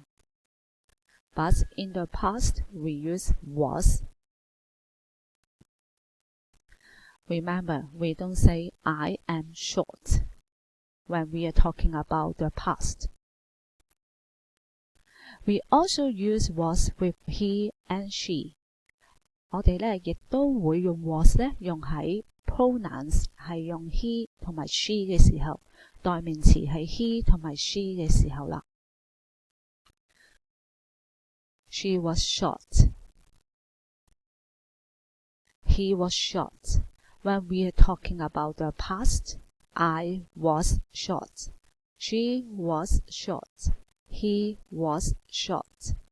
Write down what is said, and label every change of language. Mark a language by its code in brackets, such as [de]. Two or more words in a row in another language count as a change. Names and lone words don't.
[en] But in the past, we use was. Remember, we don't say I am short when we are talking about the past. We also use was with he and she. [yue] 我哋亦都會用 was 用喺 pronouns 係用 he 同埋 she 嘅時候，代名詞係 he 同埋 she 嘅時候啦。 [en] She was short. He was short. When we are talking about the past, I was short. She was short. He was short.